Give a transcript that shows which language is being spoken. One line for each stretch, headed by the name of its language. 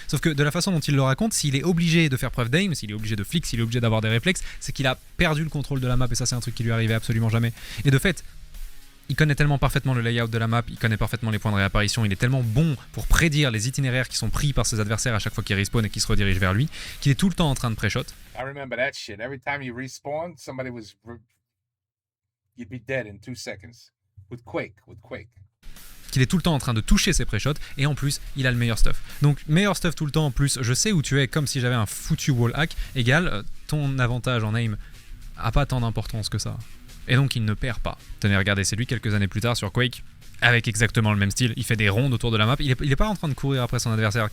French: Sauf que de la façon dont il le raconte, s'il est obligé de faire preuve d'aim, s'il est obligé de flic, s'il est obligé d'avoir des réflexes, c'est qu'il a perdu le contrôle de la map, et ça c'est un truc qui lui arrivait absolument jamais. Et de fait, il connaît tellement parfaitement le layout de la map, il connaît parfaitement les points de réapparition, il est tellement bon pour prédire les itinéraires qui sont pris par ses adversaires à chaque fois qu'ils respawnent et qu'ils se redirigent vers lui, qu'il est tout le temps en train de pré-shot.
English: I remember that shit. Every time you respawn, you'd be dead in 2 seconds. With Quake.
French: Qu'il est tout le temps en train de toucher ses pré-shots, et en plus, il a le meilleur stuff. Donc, meilleur stuff tout le temps, en plus, je sais où tu es, comme si j'avais un foutu wall hack, égale, ton avantage en aim a pas tant d'importance que ça. Et donc, il ne perd pas. Tenez, regardez, c'est lui quelques années plus tard sur Quake, avec exactement le même style, il fait des rondes autour de la map, il est pas en train de courir après son adversaire.